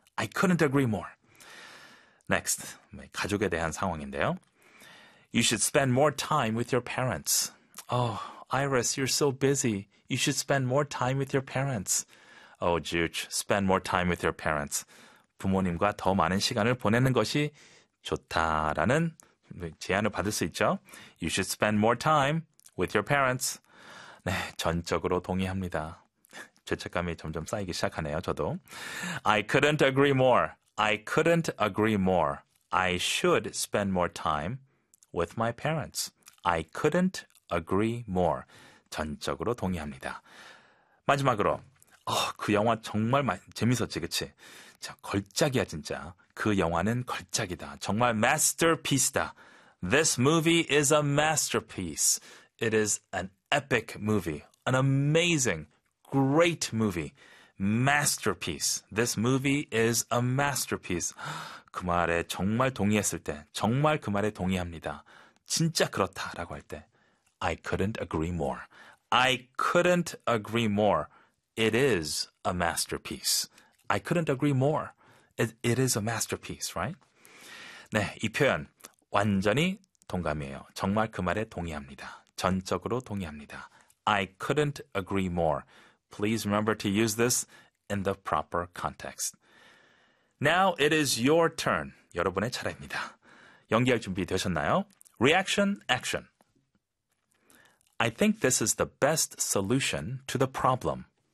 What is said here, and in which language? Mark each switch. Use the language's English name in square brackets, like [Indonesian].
[English] I couldn't agree more. Next, [Korean] 가족에 대한 상황인데요. [English] You should spend more time with your parents. Oh, Iris, you're so busy. You should spend more time with your parents. Oh, Juch, spend more time with your parents. [Korean] 부모님과 더 많은 시간을 보내는 것이 좋다라는 제안을 받을 수 있죠. [English] You should spend more time with your parents. [Korean] 네, 전적으로 동의합니다. 죄책감이 점점 쌓이기 시작하네요, 저도. [English] I couldn't agree more. I couldn't agree more. I should spend more time with my parents. I couldn't agree more. [Korean] 전적으로 동의합니다. 마지막으로, 그 영화 정말 재밌었지, 그치? 자, 걸작이야, 진짜. 그 영화는 걸작이다. [English] 정말 masterpiece다. This movie is a masterpiece. It is an epic movie. An amazing, great movie. Masterpiece. This movie is a masterpiece. [Korean] 그 말에 정말 동의했을 때, 정말 그 말에 동의합니다. 진짜 그렇다라고 할 때, [English] I couldn't agree more. I couldn't agree more. It is a masterpiece. I couldn't agree more. It is a masterpiece, right? [Korean] 네, 이 표현 완전히 동감이에요. 정말 그 말에 동의합니다. 전적으로 동의합니다. [English] I couldn't agree more. Please remember to use this in the proper context. Now it is your turn. [Korean] 여러분의 차례입니다. 연기할 준비 되셨나요? [English] Reaction, action. I think this is the best solution to the problem.